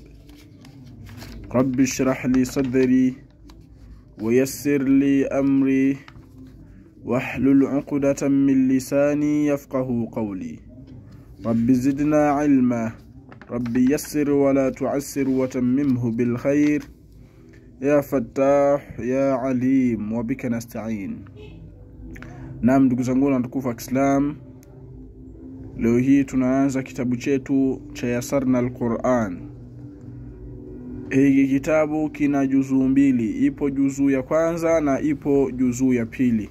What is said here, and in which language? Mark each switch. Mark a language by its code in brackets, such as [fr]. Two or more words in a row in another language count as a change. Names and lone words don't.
[ar] رب اشرح لي صدري ويسر لي أمري واحلل عقدة من لساني يفقه قولي. رب زدنا علما، رب يسر ولا تعسر وتممه بالخير، يا فتاح يا عليم وبك نستعين. [sw] Naam, ndugu zangu na tukufu wa Islam, leo hii tunaanza kitabu chetu cha Yasarna al-Quran. Hiki kitabu kina juzuu mbili, ipo juzuu ya kwanza na ipo juzuu ya pili.